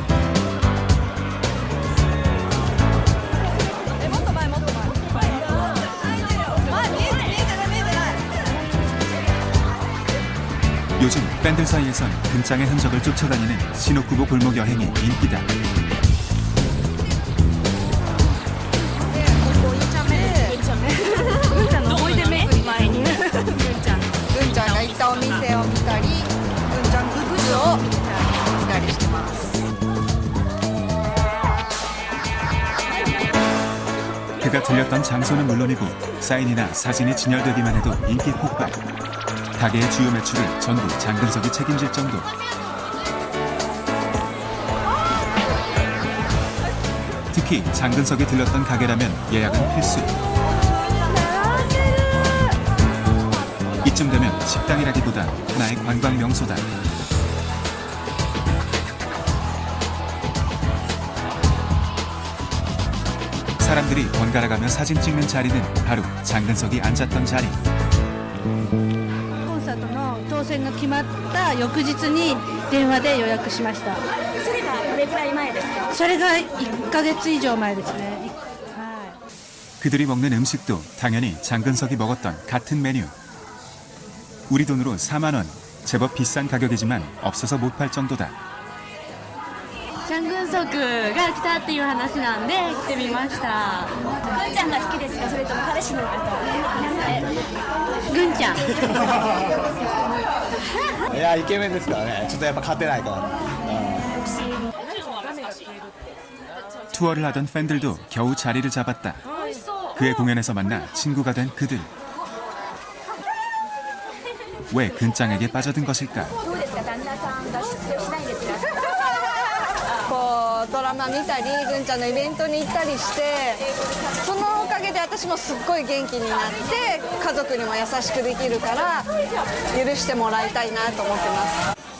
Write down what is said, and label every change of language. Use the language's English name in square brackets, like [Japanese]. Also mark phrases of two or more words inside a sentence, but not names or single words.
[Korean] 요즘 팬들 사이에선 등장의 흔적을 쫓아다니는 시노쿠보 골목 여행이 인기다. [Japanese] 군장が 行ったお店を見たり、軍ちゃんグッズを見たりしてます。 [Korean] 그가 들렸던 장소는 물론이고 사인이나 사진이 진열되기만 해도 인기 폭발. 가게의 주요 매출을 전부 장근석이 책임질 정도. 특히 장근석이 들렀던 가게라면 예약은 필수. 이쯤 되면 식당이라기보다 하나의 관광 명소다. 사람들이 번갈아가며 사진 찍는 자리는 바로 장근석이 앉았던 자리. [Japanese] コンサートの当選が決まった翌日に電話で予約しました。それがどれくらい前ですか？それが1ヶ月以上前ですね。 [Korean] 그들이 먹는 음식도 당연히 장근석이 먹었던 같은 메뉴. 우리 돈으로 4만 원. 제법 비싼 가격이지만 없어서 못 팔 정도다. [Japanese] チャングンソクが来たっていう話なんで来てみました。ぐんちゃんが好きですか、それとも彼氏の方ですか？ぐんちゃん。いやイケメンですからね。ちょっとやっぱ勝てないから。 [Korean] 투어를 하던 팬들도 겨우 자리를 잡았다. 그의 공연에서 만나 친구가 된 그들. 왜 근짱에게 빠져든 것일까? [Japanese] こうドラマ見たりぐんちゃんのイベントに行ったりしてそのおかげで私もすっごい元気になって家族にも優しくできるから許してもらいたいなと思ってます。